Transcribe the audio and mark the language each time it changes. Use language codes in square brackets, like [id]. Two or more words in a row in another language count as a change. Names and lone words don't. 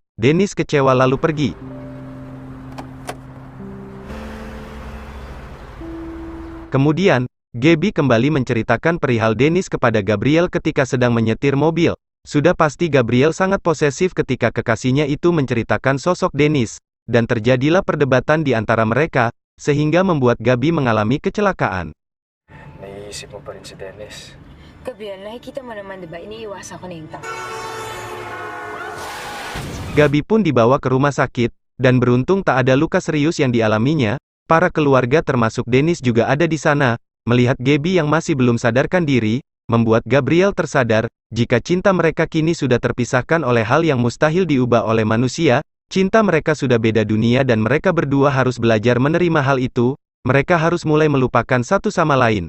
[id] Dennis kecewa lalu pergi. Kemudian, Gaby kembali menceritakan perihal Dennis kepada Gabriel ketika sedang menyetir mobil. Sudah pasti Gabriel sangat posesif ketika kekasihnya itu menceritakan sosok Dennis, dan terjadilah perdebatan di antara mereka, sehingga membuat Gaby mengalami kecelakaan. [tl] Naiisip mo pa rin si Dennis. Gabriel, nakikita mo naman, diba? Iniiwasan ko na yung tao. [id] Gaby pun dibawa ke rumah sakit, dan beruntung tak ada luka serius yang dialaminya. Para keluarga termasuk Dennis juga ada di sana. Melihat Gaby yang masih belum sadarkan diri, membuat Gabriel tersadar, jika cinta mereka kini sudah terpisahkan oleh hal yang mustahil diubah oleh manusia, cinta mereka sudah beda dunia dan mereka berdua harus belajar menerima hal itu, mereka harus mulai melupakan satu sama lain.